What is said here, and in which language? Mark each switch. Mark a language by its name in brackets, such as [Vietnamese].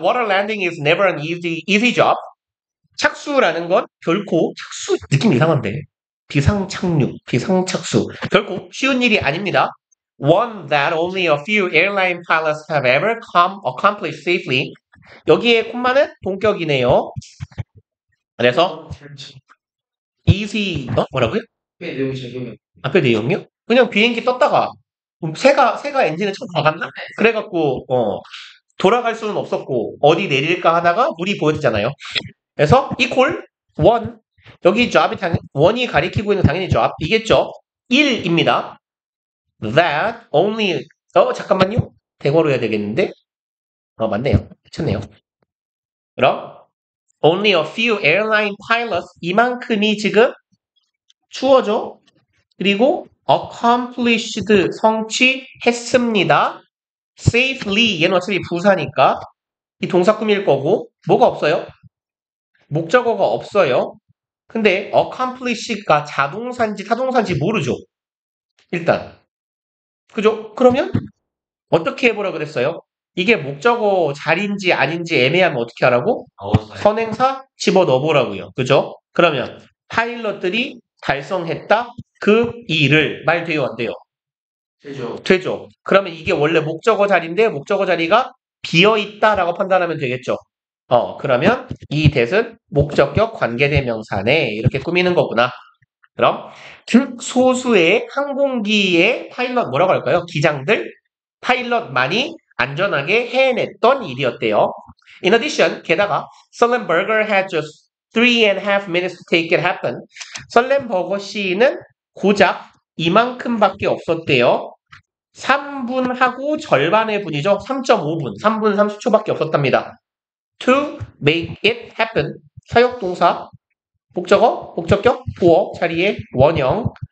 [English] Water landing is never an easy job. [Korean] 착수라는 건 결코, 착수, 느낌 이상한데. 비상착륙, 비상착수. 결코 쉬운 일이 아닙니다. [English] One that only a few airline pilots have ever accomplished safely. [Korean] 여기에 콤마는 동격이네요. 그래서 easy, 뭐라고요? 꽤 내용이 잘 기억이 앞에 내용이요? 그냥 비행기 떴다가 새가 엔진을 처음 박았나? 그래갖고 돌아갈 수는 없었고 어디 내릴까 하다가 물이 보여지잖아요. 그래서 [English] equal one [Korean] 여기 job이 원이 가리키고 있는 당연히 job 이겠죠. 1입니다. [English] That only [Korean] 잠깐만요. 대괄호 해야 되겠는데 맞네요. 미쳤네요. 그럼 [English] only a few airline pilots [Korean] 이만큼이 지금 추워져. 그리고 accomplished 성취했습니다. safely 얘는 어차피 부사니까 이 동사 꾸밀 거고 뭐가 없어요? 목적어가 없어요. 근데 accomplish가 자동사인지 타동사인지 모르죠. 일단 그죠? 그러면 어떻게 해보라 그랬어요? 이게 목적어 자리인지 아닌지 애매하면 어떻게 하라고? 선행사 집어넣어보라고요. 그죠? 그러면 파일럿들이 달성했다 그 일을 말 돼요 안 돼요? 되죠. 되죠. 그러면 이게 원래 목적어 자리인데 목적어 자리가 비어있다라고 판단하면 되겠죠. 그러면 이 that은 목적격 관계대명사네 이렇게 꾸미는 거구나. 그럼 극소수의 항공기의 파일럿 뭐라고 할까요? 기장들 파일럿만이 안전하게 해냈던 일이었대요. [English] In addition, [Korean] 게다가 [English] 설렌버거 had just 3.5 minutes to take it happen. [Korean] 설렌버거 씨는 고작 이만큼밖에 없었대요. 3분하고 절반의 분이죠. 3.5분, 3분 30초밖에 없었답니다. [English] To make it happen. [Korean] 사역동사, 목적어, 목적격, 보어 자리에 원형.